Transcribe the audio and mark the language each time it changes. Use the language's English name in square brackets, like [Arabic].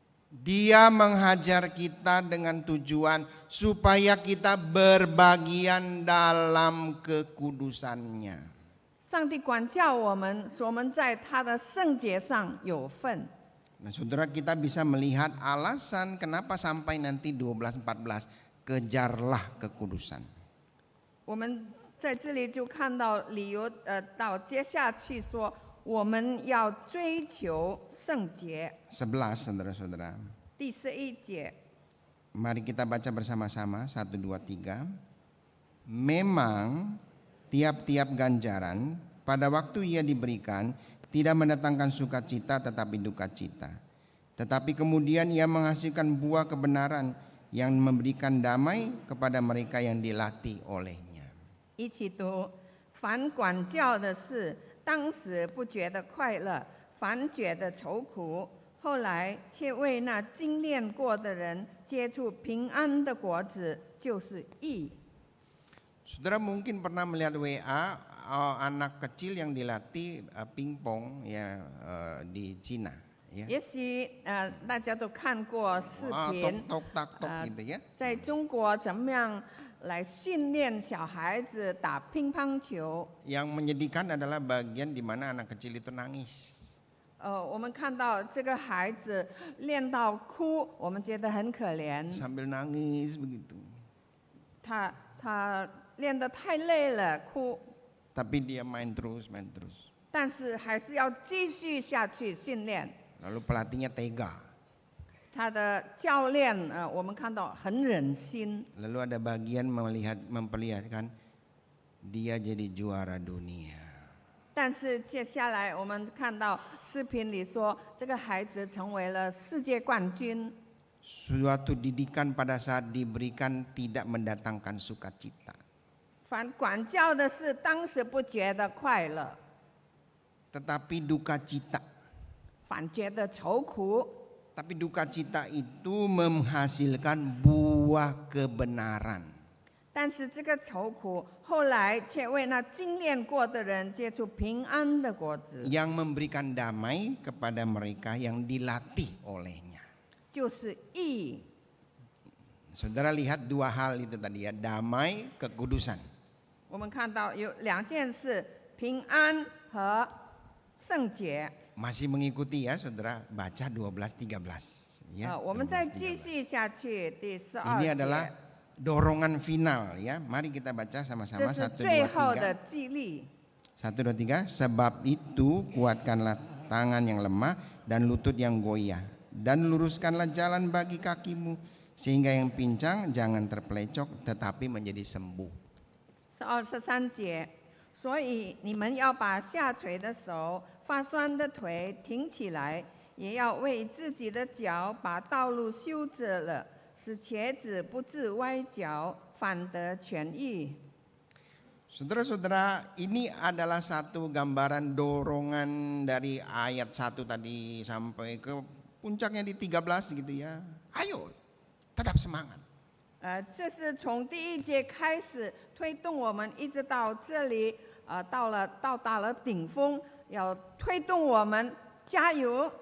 [Indonesian] Dia menghajar kita dengan tujuan supaya kita berbagian dalam kekudusannya. [Chinese] 上帝管教我们，使我们在他的圣洁上有份。 [Indonesian] Nah, saudara, kita bisa melihat alasan kenapa sampai nanti 12:14, kejarlah kekudusan. [Chinese] 我们在这里就看到理由，到接下去说，我们要追求圣洁。 [Indonesian] 11, saudara-saudara. [Chinese] 第11节， [Indonesian] Mari kita baca bersama-sama, 1, 2, 3. Memang tiap-tiap ganjaran pada waktu ia diberikan tidak mendatangkan sukacita tetapi duka cita. Tetapi kemudian ia menghasilkan buah kebenaran yang memberikan damai kepada mereka yang dilatih olehnya. [Chinese] 一起读：凡管教的事，当时不觉得快乐，反觉得愁苦；后来却为那精炼过的人结出平安的果子，就是义。 [Indonesian] Saudara mungkin pernah melihat WA, anak kecil yang dilatih pingpong ya di Cina ya. [Chinese] 也许大家都看过视 Tok 频， [Indonesian] tok tak tok gitu ya. [Chinese] 在中国怎么样来训练小孩子打乒乓球？ [Indonesian] Yang menyedihkan adalah bagian di mana anak kecil itu nangis. [Chinese] 我们看到这个孩子练到哭，我们觉得很可怜。 [Indonesian] Sambil nangis begitu. [Chinese] 他练得太累了，哭， [Indonesian] Tapi dia main terus. [Chinese] 但是还是要继续下去训练。 [Indonesian] Lalu pelatihnya tega. [Chinese] 他的教练我们看到很忍心。 [Indonesian] Lalu ada bagian memperlihatkan dia jadi juara dunia. [Chinese] 但是接下来我们看到视频里说，这个孩子成为了世界冠军。 [Indonesian] Suatu didikan pada saat diberikan tidak mendatangkan sukacita. [Chinese] 反管教的是当时不觉得快乐， [Indonesian] Tetapi duka cita. [Chinese] 反觉得愁苦。 [Indonesian] Tapi duka cita itu menghasilkan buah kebenaran. [Chinese] 但是这个愁苦后来却为那精炼过的人结出平安的果子， [Indonesian] Yang memberikan damai kepada mereka yang dilatih olehnya. [Chinese] 就是义。 [Indonesian] Saudara lihat dua hal itu tadi ya, damai, kekudusan. [Chinese] 我们看到有两件事：平安和圣洁。 [Indonesian] Masih mengikuti ya saudara, baca 12-13 ya. [Chinese] 我们再 [Indonesian] 12-13. [Chinese] 继续下去，第12 [Indonesian] Ini [Chinese] 节， [Indonesian] adalah dorongan final ya. Mari kita baca [Chinese] 这 [Indonesian] sama-sama [Chinese] 是 [Indonesian] 1, [Chinese] 最 [Indonesian] 2, [Chinese] 后的 [Indonesian] 3. [Chinese] 激励。 [Indonesian] 1, 2, 3. Sebab itu kuatkanlah tangan yang lemah dan lutut yang goyah. Dan luruskanlah jalan bagi kakimu. Sehingga yang pincang jangan terpelecok tetapi menjadi sembuh. [Chinese] 13节，所以你们要把下垂的手、发酸的腿挺起来，也要为自己的脚把道路修直了，使瘸子不致歪脚，反得痊愈。 [Indonesian] Saudara-saudara, ini adalah satu gambaran dorongan dari ayat 1 tadi sampai ke puncaknya di 13 gitu ya. Ayo, tetap semangat. [Chinese] 这是从第1节开始推动我们，一直到这里，到达了顶峰，要推动我们加油。